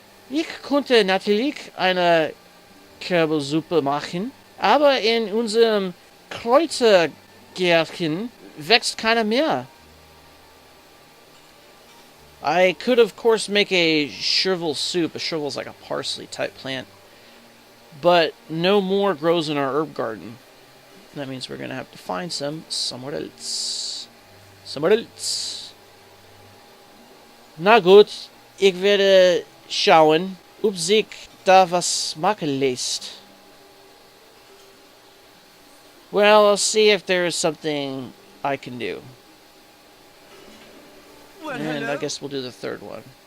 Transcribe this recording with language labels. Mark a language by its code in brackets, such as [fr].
[de] Ich konnte natürlich eine Kürbelsuppe machen, aber in unserem Kräutergärtchen wächst keiner mehr. [en] I could, of course, make a chervil soup. A chervil is like a parsley type plant. But no more grows in our herb garden. That means we're going to have to find some somewhere else. Somewhere else. [de] Na gut, ich werde schauen, ob sich da was machen lässt. [en] Well, I'll see if there is something I can do. Well, And hello. I guess we'll do the third one.